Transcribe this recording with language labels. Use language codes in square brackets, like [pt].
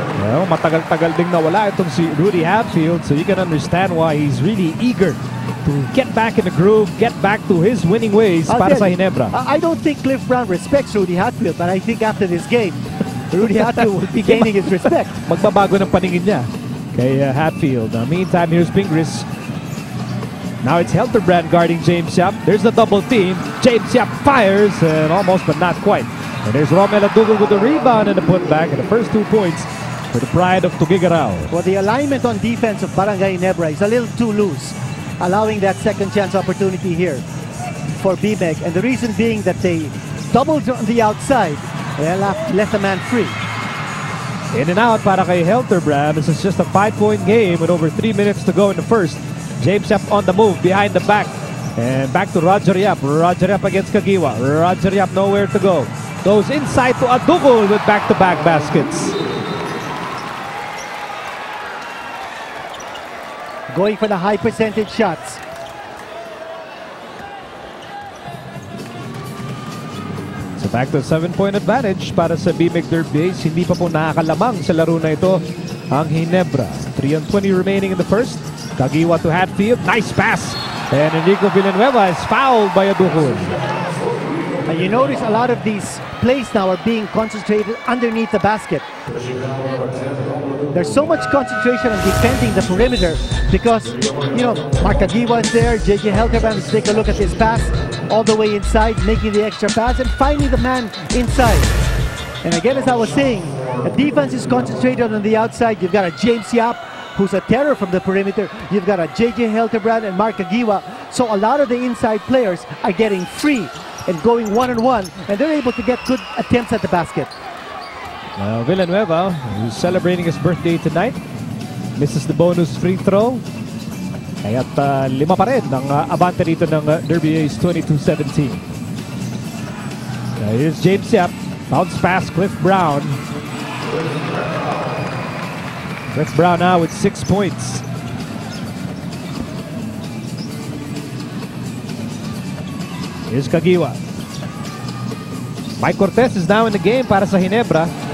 [en] Well, [tl] matagal-tagal ding nawala itong si [en] Rudy Hatfield, so you can understand why he's really eager to get back in the groove, get back to his winning ways [tl] para sa [en] Ginebra. I don't think Cliff Brown respects Rudy Hatfield, but I think after this game, Rudy Hatfield will be gaining his respect. [tl] Magbabago ng paningin niya kay Hatfield. [en] Meantime, here's Pingris. Now it's Helterbrand guarding James Yap. There's the double team. James Yap fires, and almost, but not quite. And there's Romel Adugol with the rebound and the putback, and the first 2 points for the pride of Tuguegarao. Well, the alignment on defense of Barangay Ginebra is a little too loose, allowing that second chance opportunity here for BMEG. And the reason being that they doubled on the outside, they left the man free. In and out [tl] para kay [en] Helterbrand. This is just a 5-point game with over 3 minutes to go in the first. James Yap on the move behind the back. And back to Roger Yap. Roger Yap against Kagiwa. Roger Yap nowhere to go. Goes inside to Adugol with back-to-back baskets. Going for the high percentage shots. So back to a 7-point advantage [tl] para sa [en] BMEG Derby Ace. [tl] Hindi pa po nakakalamang sa laro na ito ang Ginebra. [en] 3:20 remaining in the first. Kagiwa to Hatfield. Nice pass. And Enrico Villanueva is fouled by Adugol. And you notice a lot of these plays now are being concentrated underneath the basket. There's so much concentration on defending the perimeter because, you know, Mark Kagiwa is there. JJ Helterbrand is take a look at his pass all the way inside, making the extra pass and finding the man inside. And again, as I was saying, the defense is concentrated on the outside. You've got a James Yap, who's a terror from the perimeter. You've got a JJ Helterbrand and Mark Kagiwa. So a lot of the inside players are getting free and going one-on-one, and they're able to get good attempts at the basket. Villanueva, who's celebrating his birthday tonight, misses the bonus free throw. [tl] Kaya't 5 pa rin ang abante rito ng Derby Ace 22-17. [en] Here's James Yap. Bounce pass, Cliff Brown. Cliff Brown now with 6 points. Here's Kagiwa. Mike Cortez is now in the game [tl] para sa [en] Ginebra.